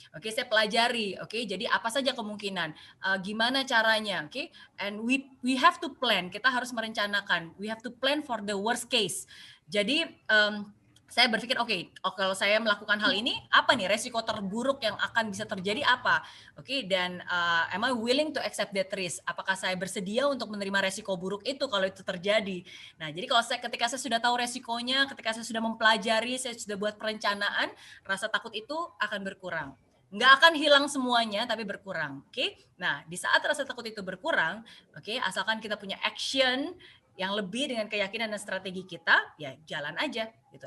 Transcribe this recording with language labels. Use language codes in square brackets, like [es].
[id] Oke, saya pelajari, oke, jadi apa saja kemungkinan, gimana caranya, oke, [en] and we have to plan, [id] kita harus merencanakan, [en] we have to plan for the worst case. [id] Jadi saya berpikir, oke, kalau saya melakukan hal ini, apa nih resiko terburuk yang akan bisa terjadi apa? [en] Oke, dan am I willing to accept that risk? [id] Apakah saya bersedia untuk menerima resiko buruk itu kalau itu terjadi? Nah, jadi kalau ketika saya sudah tahu resikonya, ketika saya sudah mempelajari, saya sudah buat perencanaan, rasa takut itu akan berkurang. Nggak akan hilang semuanya, tapi berkurang. Oke, nah di saat rasa takut itu berkurang, oke, asalkan kita punya action yang lebih dengan keyakinan dan strategi kita, ya jalan aja gitu.